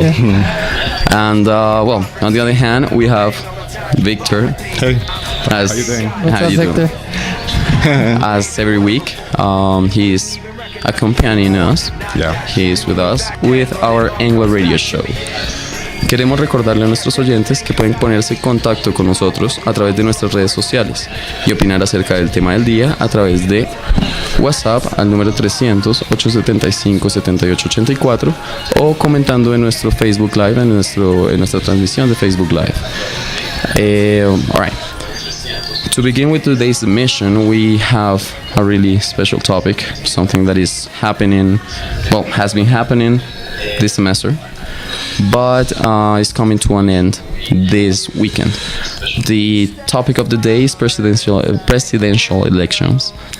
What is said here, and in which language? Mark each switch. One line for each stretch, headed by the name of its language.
English: Yeah. And well, on the other hand, we have Victor. Hey, how you doing? What's up, Victor? As every week, he's accompanying us. Yeah. He's with us with our Anglo Radio show.
Spanish: Queremos recordarle a nuestros oyentes que pueden ponerse en contacto con nosotros a través de nuestras redes sociales y opinar acerca del tema del día a través de WhatsApp al número 300-875-7884 o comentando en nuestro Facebook Live, en nuestra transmisión de Facebook Live.
English: Alright. To begin with today's mission, we have a really special topic, something that is happening, well, has been happening this semester, but is coming to an end this weekend. The topic of the day is presidential elections.